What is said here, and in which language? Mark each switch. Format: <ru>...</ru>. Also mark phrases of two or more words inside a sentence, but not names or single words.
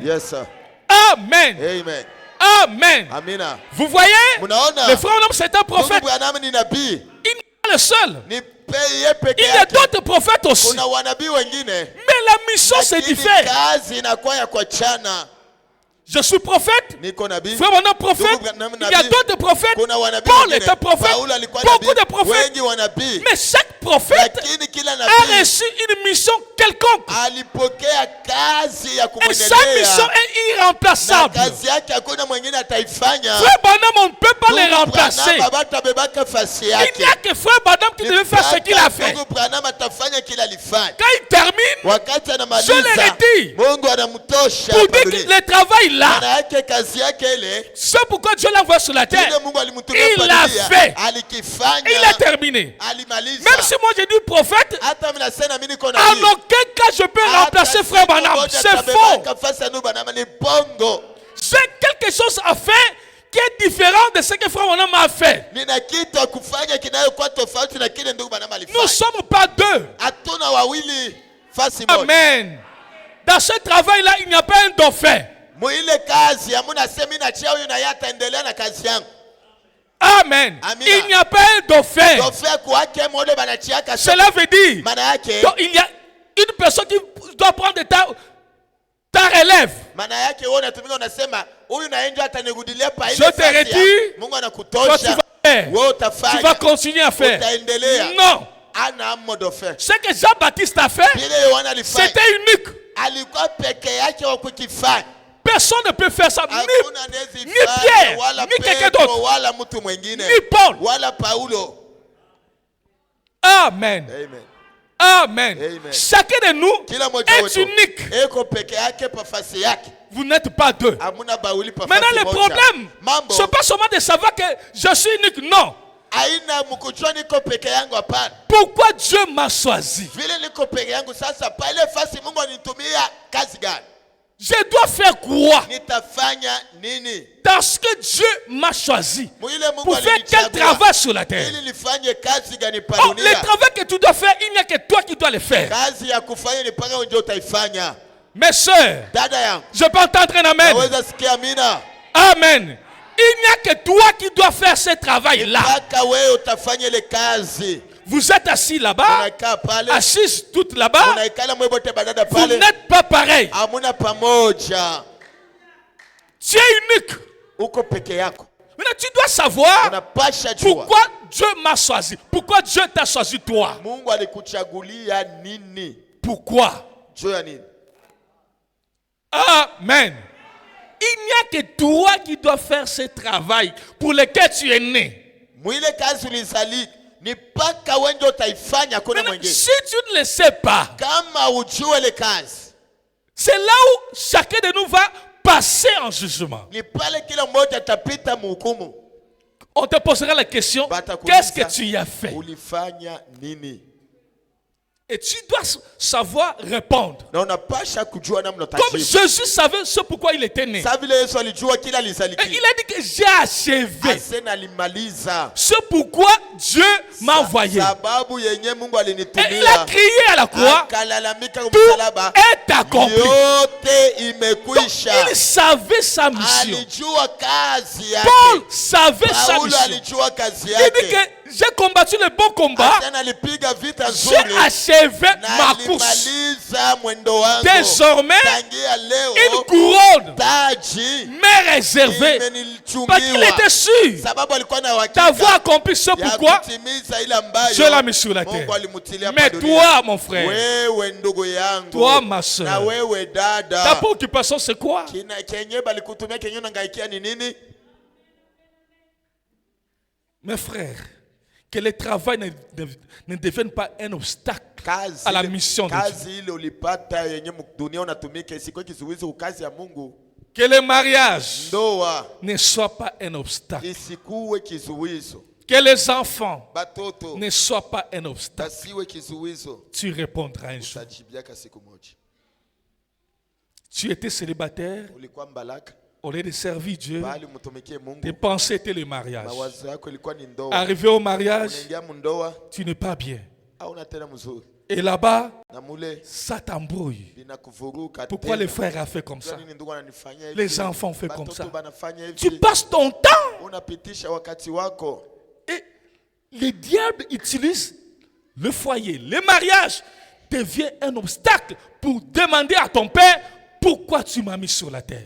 <en>Yes sir. Amen. Amen. Amen.</en> <sw>Amina.</sw> <fr>Vous voyez,</fr> <sw>Munaona?</sw> <fr>le frère Branham c'est un</fr> <sw>Ndugu</sw> <fr>prophète.</fr> <sw>Branham ni nabii,</sw> <fr>Il n'est pas le seul.</fr> <sw>ni yeye peke</sw> <fr>Il y a</fr> <sw>yake.</sw> <fr>d'autres prophètes aussi.</fr> <sw>Kuna wanabii wengine,</sw> <fr>Mais la mission c'est</fr> <sw>lakini</sw> <fr>différent.</fr> <sw>kazi inakuwa ya kuachana.</sw> <fr>Je suis prophète.</fr> <sw>Niko nabii,</sw> <fr>Frère Branham prophète.</fr> <sw>Ndugu Branham</sw> <fr>Il y a</fr> <sw>nabii.</sw> <fr>d'autres prophètes.</fr> <sw>Kuna wanabii</sw> <fr>Paul</fr> <sw>wengine.</sw> <fr>était prophète.</fr> <sw>Paulo alikuwa</sw> <fr>Beaucoup de</fr> <sw>nabii,</sw> <fr>prophètes.</fr> <sw>wengi wanabii,</sw> <fr>Mais chaque prophète</fr> <sw>lakini kila</sw> <fr>a</fr> <sw>nabii</sw> <fr>reçu une mission quelconque.</fr> <sw>alipokea kazi ya</sw> <fr>Et sa mission</fr> <sw>kumwendelea,</sw> <fr>est</fr> <sw>na</sw> <fr>irremplaçable.</fr> <sw>kazi yake hakuna mwingine ataifanya.</sw> <fr>Frère Branham, on ne peut pas les</fr> <sw>Ndugu</sw> <fr>remplacer.</fr> <sw>Branham abatabebaka fasi</sw> <fr>Il</fr> <sw>yake.</sw> <fr>n'y a que Frère Branham qui devait faire ce qu'il a fait.</fr> <sw>Ndugu Branham atafanya kila alifanya.</sw> <fr>Quand il termine,</fr> <sw>Wakati</sw> <fr>Je</fr> <sw>anamaliza,</sw> <fr>l'ai dit.</fr> <sw>Mungu anamtosha</sw> <fr>pour</fr> <sw>hapa</sw> <fr>dire que</fr> <sw>duniani.</sw> <fr>le travail là,</fr> <sw>Maana yake kazi yake ile,</sw> <fr>c'est pourquoi Dieu l'a envoyé sur la</fr> <sw>kile</sw> <fr>terre.</fr> <sw>Mungu alimtumia</sw> <fr>Il</fr> <sw>hapa</sw> <fr>l'a</fr> <sw>dunia,</sw> <fr>fait.</fr> <sw>alikifanya,</sw> <fr>Il a terminé.</fr> <sw>alimaliza.</sw> <fr>Même si moi j'ai dit prophète,</fr> <sw>Hata mimi nasema mimi niko</sw> <fr>en</fr> <sw>nabii.</sw> <fr>aucun cas je peux remplacer Frère Branham. C'est faux. J'ai quelque chose à faire qui est différent de ce que Frère Branham a fait.</fr> <sw>Nina kitu kufanya kinayokuwa tofauti na kile ndugu Branham</sw> <fr>Nous ne</fr> <sw>alifanya.</sw> <fr>sommes pas deux.</fr> <sw>Hatuna wawili fasi moja.</sw> <fr>Amen. Dans ce travail-là, il n'y a pas un dauphin.</fr> <sw>Muile kazi hamuna sema mimi nachia huyu na yeye ataendelea na kazi yangu.</sw> <fr>Amen.</fr> <sw>Amina.</sw> <fr>Il n'y a pas un dauphin.</fr> <sw>Dofia kwake mode banachiaka.</sw> <fr>Cela veut dire</fr> <sw>Maana yake,</sw> <fr>donc, il y a une personne qui doit prendre ta relève.</fr> <sw>maana yake wewe unatumika unasema huyu na enjo atanirudilia pa</sw> <fr>Je</fr> <sw>ile</sw> <fr>te</fr> <sw>fasi</sw> <fr>retire.</fr> <sw>ya. Mungu</sw> <fr>Toi, tu</fr> <sw>anakutosha.</sw> <fr>vas</fr> <sw>wewe</sw> <fr>Tu vas</fr> <sw>utafanya,</sw> <fr>continuer à faire.</fr> <sw>utaendelea.</sw> <fr>Non.</fr> <sw>Ana modo faire.</sw> <fr>Ce que Jean-Baptiste a fait,</fr> <sw>Vile Yohana alifanya,</sw> <fr>c'était unique.</fr> <sw>alikuwa peke yake wa kukifanya.</sw> <fr>Personne ne peut faire ça.</fr> <sw>Hakuna anaweza</sw> <fr>Ni</fr> <sw>ifanya,</sw> <fr>Pierre,</fr> <sw>wala</sw> <fr>ni quelqu'un</fr> <sw>Petro,</sw> <fr>d'autre,</fr> <sw>wala mtu mwingine,</sw> <fr>ni Paul.</fr> <sw>wala Paulo.</sw> <fr>Amen. Amen. Amen. Amen. Chacun de nous</fr> <sw>Kila mmoja</sw> <fr>est</fr> <sw>wetu</sw> <fr>unique.</fr> <sw>eko peke yake pa fasi yake.</sw> <fr>Vous n'êtes pas deux.</fr> <sw>Hamuna bawili pa</sw> <fr>Maintenant,</fr> <sw>fasi</sw> <fr>le</fr> <sw>moja.</sw> <fr>problème,</fr> <sw>Mambo</sw> <fr>ce n'est pas seulement de savoir que je suis unique. Non.</fr> <sw>aina mkujua niko peke yangu, hapana.</sw> <fr>Pourquoi Dieu m'a choisi?</fr> <sw>Vile niko peke yangu sasa, pale fasi Mungu anitumia kazi gani?</sw> <fr>Je dois faire quoi?</fr> <sw>Nitafanya nini?</sw> <fr>Parce que Dieu m'a choisi.</fr> <sw>Mwile Mungu</sw> <fr>Pour faire quel</fr> <sw>alinichagua</sw> <fr>travail sur la terre?</fr> <sw>ili nifanye kazi gani pa</sw> <fr>Oh, le</fr> <sw>dunia?</sw> <fr>travail que tu dois faire, il n'y a que toi qui dois le faire.</fr> <sw>Kazi ya kufanya ni paka ndio utaifanya.</sw> <fr>Mes soeurs,</fr> <sw>Dada yangu,</sw> <fr>je peux entendre un amen.</fr> <sw>naweza sikia amina?</sw> <fr>Amen. Il n'y a que toi qui dois faire ce travail-là.</fr> <sw>Paka wewe utafanya ile kazi.</sw> <fr>Vous êtes assis là-bas,</fr> <sw>Unakaa pale,</sw> <fr>assis toutes là-bas.</fr> <sw>unaikala mwebote badada</sw> <fr>Vous</fr> <sw>pale.</sw> <fr>n'êtes pas pareil.</fr> <sw>Hamuna pamoja.</sw> <fr>Tu es unique.</fr> <sw>Uko peke yako.</sw> <fr>Maintenant, tu dois savoir</fr> <sw>Unapasha jua</sw> <fr>pourquoi Dieu m'a choisi. Pourquoi Dieu t'a choisi toi.</fr> <sw>Mungu alikuchagulia nini?</sw> <fr>Pourquoi?</fr> <sw>Juu ya nini?</sw> <fr>Amen. Il n'y a que toi qui dois faire ce travail pour lequel tu es né.</fr> <sw>Mwile kazi ulizali ni paka wewe ndio utaifanya, kuna</sw> <fr>Maintenant,</fr> <sw>mwingine.</sw> <fr>si tu ne le sais pas,</fr> <sw>Kama ujue ile kazi,</sw> <fr>c'est là où chacun de nous va passer en jugement.</fr> <sw>ni pale kila mmoja atapita mhukumu.</sw> <fr>On te posera la question,</fr> <sw>Batakuuliza,</sw> <fr>qu'est-ce que tu y as fait?</fr> <sw>ulifanya nini?</sw> <fr>Et tu dois savoir répondre.</fr> <sw>Na unapasha kujua namna</sw> <fr>Comme</fr> <sw>utajibu.</sw> <fr>Jésus savait ce pourquoi il était né.</fr> <sw>Sa vile Yesu alijua kila</sw> <fr>Et il</fr> <sw>alizalikia.</sw> <fr>a dit que j'ai achevé.</fr> <sw>Asena alimaliza.</sw> <fr>Ce pourquoi Dieu m'a envoyé.</fr> <sw>Sababu yenye Mungu</sw> <fr>Et</fr> <sw>alinitumia.</sw> <fr>il a crié à la croix,</fr> <sw>Akalalamika</sw> <fr>tout</fr> <sw>kumsalaba.</sw> <fr>est accompli.</fr> <sw>Yote</sw> <fr>Donc,</fr> <sw>imekwisha.</sw> <fr>il savait sa mission.</fr> <sw>Alijua kazi</sw> <fr>Paul</fr> <sw>yake.</sw> <fr>savait sa</fr> <sw>Paulo</sw> <fr>mission.</fr> <sw>alijua kazi</sw> <fr>Il dit</fr> <sw>yake.</sw> <fr>que j'ai combattu le bon combat.</fr> <sw>Tena alipiga vita</sw> <fr>J'ai</fr> <sw>nzuri.</sw> <fr>achevé</fr> <sw>Na</sw> <fr>ma course.</fr> <sw>alimaliza mwendo wangu.</sw> <fr>Désormais,</fr> <sw>Tangia</sw> <fr>une</fr> <sw>leo</sw> <fr>couronne</fr> <sw>taji</sw> <fr>m'est réservée. Parce qu'il</fr> <sw>imenichungiwa.</sw> <fr>était sûr</fr> <sw>Sababu alikuwa na</sw> <fr>d'avoir</fr> <sw>uhakika</sw> <fr>accompli ce</fr> <sw>ya</sw> <fr>pourquoi</fr> <sw>kutimiza ile ambayo</sw> <fr>Dieu l'a mis sur la terre.</fr> <sw>Mungu alimutilia</sw> <fr>Mais</fr> <sw>pa dunia.</sw> <fr>toi, mon frère,</fr> <sw>Wewe ndugu yangu,</sw> <fr>toi, ma</fr> <sw>na</sw> <fr>soeur,</fr> <sw>wewe</sw> <fr>ta</fr> <sw>dada,</sw> <fr>préoccupation c'est quoi?</fr> <sw>kenye balikutumia kenye unangaikia ni nini?</sw> <fr>Mes frères, que le travail ne devienne pas un obstacle</fr> <sw>Kazi</sw> <fr>à la</fr> <sw>ile-</sw> <fr>mission de Dieu.</fr> <sw>kazi ile ulipata yenye dunia unatumika isikuwe kizuizi kwa kazi ya Mungu.</sw> <fr>Que le mariage</fr> <sw>Ndoa</sw> <fr>ne soit pas un obstacle.</fr> <sw>isikuwe kizuizo,</sw> <fr>Que les enfants</fr> <sw>batoto</sw> <fr>ne soient pas un obstacle.</fr> <sw>basiwe kizuizo.</sw> <fr>Tu répondras un jour.</fr> <sw>Utajibiaka siku moja.</sw> <fr>Tu étais célibataire,</fr> <sw>Ulikuwa mbalaka,</sw> <fr>au lieu de servir Dieu,</fr> <sw>bali mtumikie Mungu.</sw> <fr>tes pensées étaient le mariage.</fr> <sw>Mawazo yako ilikuwa ni ndoa.</sw> <fr>Arrivé au mariage,</fr> <sw>Unaingia mundoa,</sw> <fr>tu n'es pas bien.</fr> <sw>hauna tena mzuri.</sw> <fr>Et là-bas,</fr> <sw>Na mule</sw> <fr>ça t'embrouille.</fr> <sw>binakuvuruka</sw> <fr>Pourquoi</fr> <sw>tena.</sw> <fr>le frère a fait comme ça?</fr> <sw>Nini ndugu ananifanyia hivi?</sw> <fr>Les enfants font comme</fr> <sw>Batoto</sw> <fr>ça.</fr> <sw>banafanya hivi.</sw> <fr>Tu passes ton temps</fr> <sw>Unapitisha wakati wako.</sw> <fr>et le diable utilise le foyer. Le mariage devient un obstacle pour demander à ton père pourquoi tu m'as mis sur la terre.</fr>